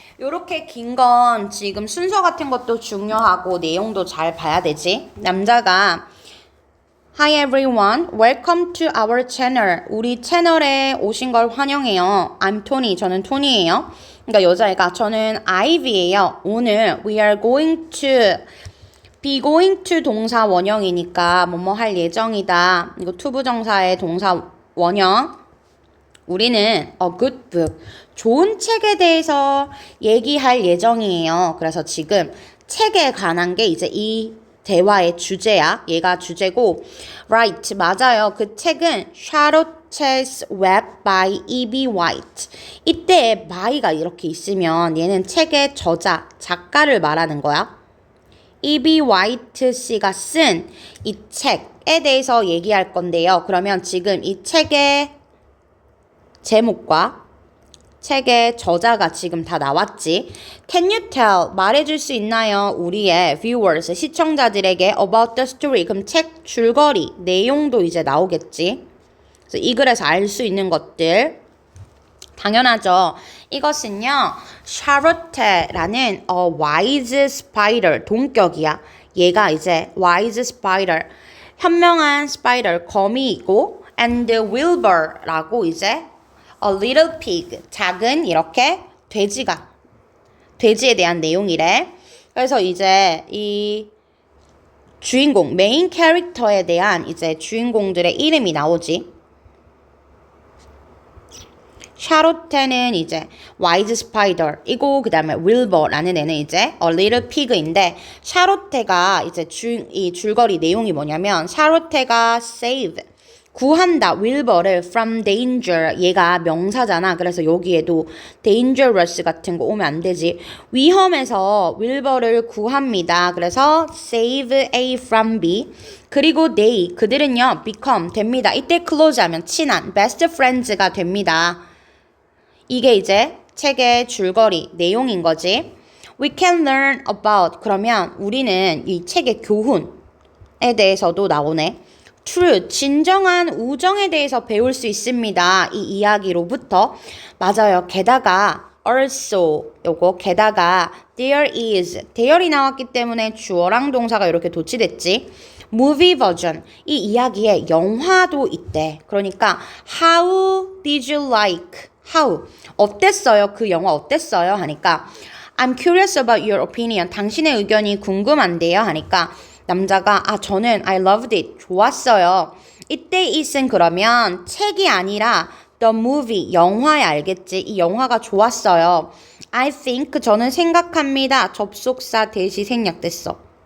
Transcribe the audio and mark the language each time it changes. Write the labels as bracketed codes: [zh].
[ko] 요렇게 긴 건 지금 순서 같은 것도 중요하고 내용도 잘 봐야 되지. [en] 남자가 Hi everyone, welcome to our channel. [ko] 우리 채널에 오신 걸 환영해요. [en] I'm Tony, [ko] 저는 토니예요. 그러니까 여자애가 저는 Ivy예요. 오늘 [en] we are going to be going to [ko] 동사 원형이니까 뭐뭐 할 예정이다. 이거 투부정사의 동사 원형. [en] 우리는 a good book. [ko] 좋은 책에 대해서 얘기할 예정이에요. 그래서 지금 책에 관한 게 이제 이 대화의 주제야. 얘가 주제고 right 맞아요. 그 책은 Charlotte's Web by E.B. White. 이때 by가 이렇게 있으면 얘는 책의 저자, 작가를 말하는 거야. E.B. White 씨가 쓴 이 책에 대해서 얘기할 건데요. 그러면 지금 이 책의 제목과 책의 저자가 지금 다 나왔지. [en] Can you tell? [ko] 말해줄 수 있나요? [en] 우리의 viewers, 시청자들에게 about the story. [ko] 그럼 책 줄거리, 내용도 이제 나오겠지. 그래서 이 글에서 알 수 있는 것들. 당연하죠. 이것은요. 샤롯테라는 wise spider, 동격이야. 얘가 이제 wise spider, 현명한 spider, 거미이고 and Wilbur라고 이제 a little pig, 작은 이렇게 돼지에 대한 내용이래. 그래서 이제 이 주인공, 메인 캐릭터에 대한 이제 주인공들의 이름이 나오지. 샤롯테는 이제 와이즈 스파이더이고 그 다음에 윌버라는 애는 이제 a little pig인데 샤롯테가 이제 이 줄거리 내용이 뭐냐면 샤롯테가 save 구한다 윌버를 [en] from danger. [ko] 얘가 명사잖아. 그래서 여기에도 dangerous 같은 거 오면 안 되지. 위험에서 윌버를 구합니다. 그래서 save A from B. 그리고 they 그들은요 become 됩니다. 이때 close 하면 친한 best friends가 됩니다. 이게 이제 책의 줄거리 내용인 거지. [en] We can learn about [ko] 그러면 우리는 이 책의 교훈에 대해서도 나오네. True, 진정한 우정에 대해서 배울 수 있습니다. 이 이야기로부터. 맞아요. 게다가 also 요거 게다가 there there이 나왔기 때문에 주어랑 동사가 이렇게 도치됐지. Movie version 이 이야기에 영화도 있대. [en] 그러니까 how did you like? [ko] How 어땠어요? 그 영화 어땠어요? [en] 하니까 I'm curious about your opinion. [ko] 당신의 의견이 궁금한데요. 하니까 남자가 저는 [en] I loved it. [ko] 좋았어요. 이때 it은 그러면 책이 아니라 the movie, 영화에 알겠지? 이 영화가 좋았어요. [en] I think, [ko] 저는 생각합니다. 접속사 대시 생략됐어.